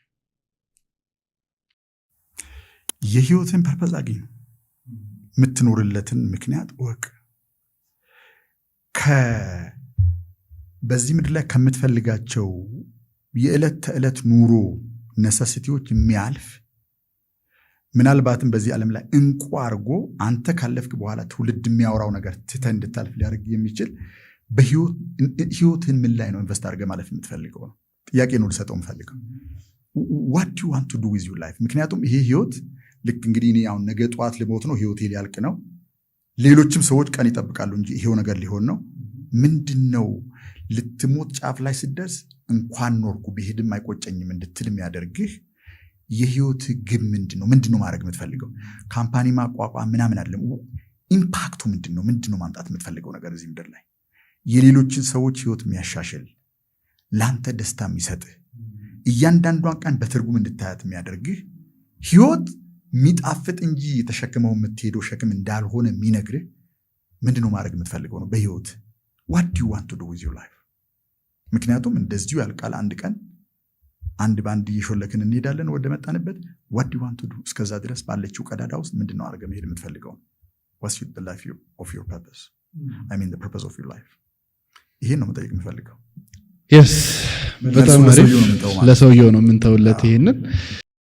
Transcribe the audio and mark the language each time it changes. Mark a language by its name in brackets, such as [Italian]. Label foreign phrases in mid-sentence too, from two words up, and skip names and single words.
[Amharic] የህይወትን ፐርፐዝ አግኝ፣ የምትኖርለትን ምክንያት ወቅ በዚህ ምድር ላይ ከምትፈልጋቸው የዕለት ተዕለት ኑሮ ነሰሲቲዎች የሚያልፍ ምናልባትም በዚህ ዓለም ላይ እንቁ አድርጎ አንተ ካለፍክ በኋላ ትውልድ የሚያወራው ነገር ትተህ እንድታልፍ ሊያደርግ የሚችል በህይወትን ምን ላይ ነው ኢንቨስት አድርገህ ማለፍ የምትፈልገው ነው ጥያቄ ነው ልሰጠው የምፈልገው። [English] what do you want to do with your life? [Amharic] ምክንያቱም ይሄ ህይወት ልክ እንግዲህ እኔ አሁን ነገ ጠዋት ልሞት ነው፣ ህይወቴ ሊያልቅ ነው፣ ሌሎችም ሰዎች ቀን ይጠብቃሉ እንጂ ይሄው ነገር ሊሆን ነው። ምንድነው ልትሞት ጫፍ ላይ ስትደርስ እንኳን ኖርኩ ብሄድም አይቆጨኝም እንድትል የሚያደርግህ የህይወት ግብ ምንድነው? ምንድነው ማድረግ የምትፈልገው? ካምፓኒ ማቋቋም ምናምን አይደለም። ኢምፓክቱ ምንድነው? ምንድነው ማምጣት የምትፈልገው ነገር እዚህ ምድር ላይ የሌሎችን ሰዎች ህይወት የሚያሻሽል ላንተ ደስታ የሚሰጥህ እያንዳንዷን ቀን በትርጉም እንድታያት የሚያደርግህ ህይወት የሚጣፍጥ እንጂ የተሸክመው የምትሄደው ሸክም እንዳልሆነ የሚነግርህ ምንድነው ማድረግ የምትፈልገው ነው በህይወት። [English] what do you want to do with your life? [Amharic] ምክንያቱም እንደዚሁ ያልቃል አንድ ቀን፣ አንድ ባንድ እየሾለክን እንሄዳለን ወደ መጣንበት። [English] what do you want to do? [Amharic] እስከዛ ድረስ ባለችው ቀዳዳ ውስጥ ምንድነው አድርገህ መሄድ የምትፈልገው? [English] what's the life of your purpose? I mean the purpose of your life. [Amharic] ይሄን ነው መጠየቅ የምፈልገው። yes በጣም አሪፍ። ለሰውየው ነው የምንተውለት ይሄንን